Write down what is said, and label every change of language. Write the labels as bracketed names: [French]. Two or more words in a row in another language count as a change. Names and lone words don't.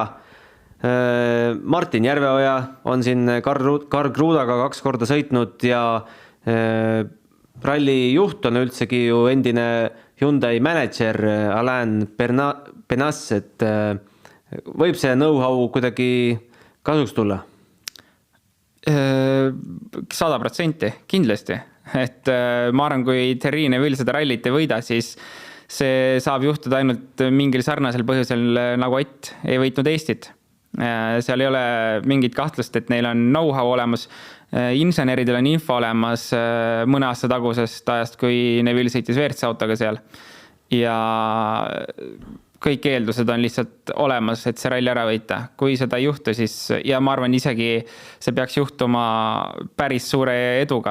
[Estonian] Martin Järveoja on siin Karl Kruudaga 2 korda sõitnud ja ralli juht on üldsegi ju endine Hyundai manager Alain Penas, et võib see know-how kuidagi kasuks tulla? 100% kindlasti. Et ma arvan, kui Thierry Neuville seda rallit ei võida, siis see saab juhtuda ainult mingil sarnasel põhjusel nagu Ott ei võitnud Eestit. seal ei ole mingit kahtlust, et neil on know-how olemas, inseneridel on info olemas mõne aasta tagusest ajast, kui Neville sõitis WRC autoga seal ja kõik eeldused on lihtsalt olemas, et see ralli ära võita. Kui seda ei juhtu, siis ja ma arvan isegi see peaks juhtuma päris suure eduga.